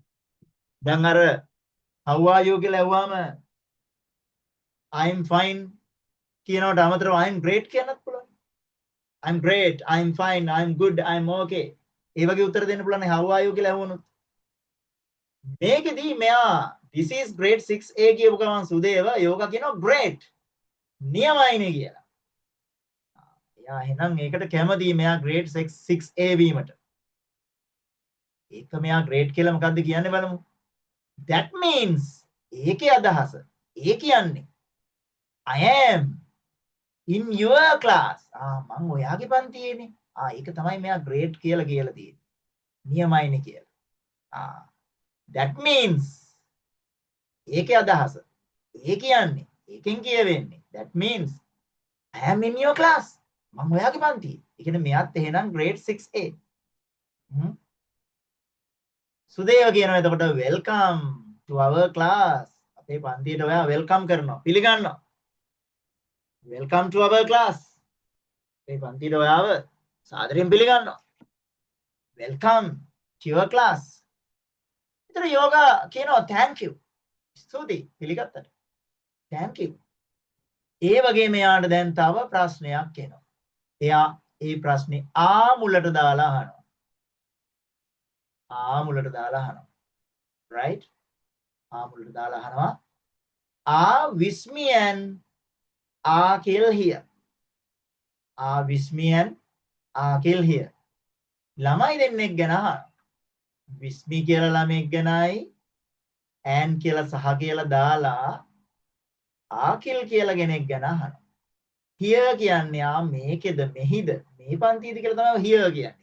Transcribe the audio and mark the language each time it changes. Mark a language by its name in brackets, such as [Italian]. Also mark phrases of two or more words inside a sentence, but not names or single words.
[Sinhala] දැන් අර [English] how are you [Sinhala] කියලා ඇහුවාම [English] I'm fine [Sinhala] කියනවට අමතරව [English] I'm great [Sinhala] කියන්නත් පුළුවන්. [English] I'm great, I'm fine, I'm good, I'm okay. [Sinhala] ඒ වගේ උත්තර දෙන්න පුළුවන් [English] how are you [Sinhala] කියලා ඇහුවොත්. මේකෙදී මෙයා [English] this is grade 6A [Sinhala] කියපු ගමන් සුදේව යෝගා කියනවා great. නියමයිනේ කියලා. එයා එහෙනම් ඒකට කැමතියි මෙයා [English] grade 6A [Sinhala] වීමට. ඒක මෙයා great කියලා මොකද්ද කියන්නේ බලමු. [English] that means [Sinhala] ඒකේ අදහස. ඒ කියන්නේ [English] I am in your class. [Sinhala] මං ඔයාගේ පන්තියේනේ. ඒක තමයි මෙයා great කියලා කියලා තියෙන්නේ. නියමයිනේ කියලා. [English] that means [Sinhala] ඒකේ අදහස. ඒ කියන්නේ ඒකෙන් කියවෙන්නේ [English] that means I am in your class. [Sinhala] මම ඔයාගේ පන්තියේ. ඒ කියන්නේ මෙයාත් එහෙනම් [English] grade 6A. [Sinhala] සුදේව කියනවා එතකොට [English] welcome to our class. [Sinhala] අපේ පන්තියට ඔයා welcome කරනවා. පිළිගන්නවා. [English] welcome to our class. [Sinhala] අපේ පන්තියට ඔයාව සාදරයෙන් පිළිගන්නවා. [English] welcome to your class. [Sinhala] ඒතර යෝගා කියනවා [English] thank you. [Sinhala] ස්තුතියි පිළිගත්තට. [English] thank you. [Sinhala] ඒ වගේ මෙයාට දැන් තව ප්‍රශ්නයක් එනවා. එයා ඒ ප්‍රශ්නේ මුලට දාලා අහනවා. මුලට දාලා අහනවා. right? මුලට දාලා අහනවා. [English] Vismi and Akhil here. Vismi and Akhil here. [Sinhala] ළමයි දෙන්නෙක් ගැන අහනවා. විස්මි කියලා ළමෙක් ගැනයි and කියලා සහ කියලා දාලා ආකිල් කියලා කෙනෙක් ගැන අහනවා. here කියන්නේ මේකෙද මෙහිද මේ පන්තියද කියලා තමයි here කියන්නේ.